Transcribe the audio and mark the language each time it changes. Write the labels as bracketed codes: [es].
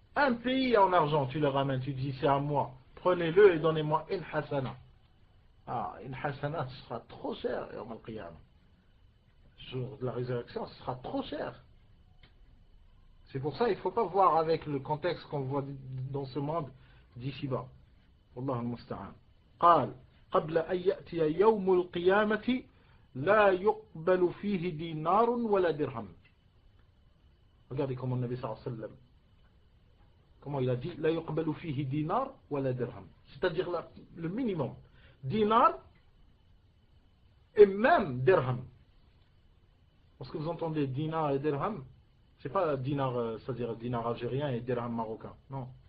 [fr] Un pays en argent, tu le ramènes, tu dis c'est à moi. Prenez-le et donnez-moi une hasana. Ah, une hasana, ce sera trop cher, Yawm al-Qiyamah. Le jour de la résurrection, ce sera trop cher. C'est pour ça qu'il ne faut pas voir avec le contexte qu'on voit dans ce monde d'ici-bas. [ar] Wallahu al-musta'an. قال قبل أن يأتي يوم القيامة لا يقبل فيه دينار ولا درهم. [fr] Regardez comment le Nabi sallallahu alayhi wa sallam, comment il a dit, [ar] لا يقبل فيه دينار ولا درهم. [fr] C'est-à-dire le minimum. Dinar et même dirham. Parce que vous entendez dinar et dirham, c'est pas dinar, c'est-à-dire dinar algérien et dirham marocain. Non.